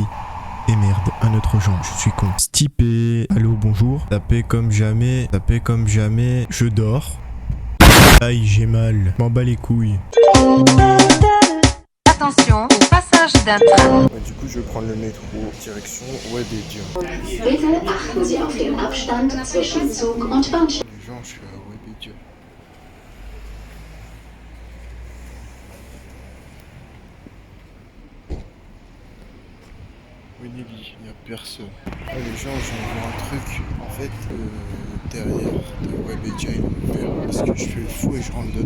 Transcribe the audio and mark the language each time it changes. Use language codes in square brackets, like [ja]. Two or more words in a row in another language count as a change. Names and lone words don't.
[fr] Et merde, un autre Jean, je suis con. Stipé. Allô, bonjour. Tapez comme jamais. Tapez comme jamais. Je dors. Aïe, j'ai mal. M'en bats les couilles. Attention au passage d'un train. Ouais, du coup, je vais prendre le métro direction Webedia. [de] Bitte achten Sie auf den Abstand zwischen Zug und Bahnsteig. [fr] Les gens, je suis à Webedia. Winnie, il n'y a personne. Ah, les gens, je vais voir un truc. En fait, derrière de Webedia, ils vont ouvert parce que je fais le fou et je rentre dedans.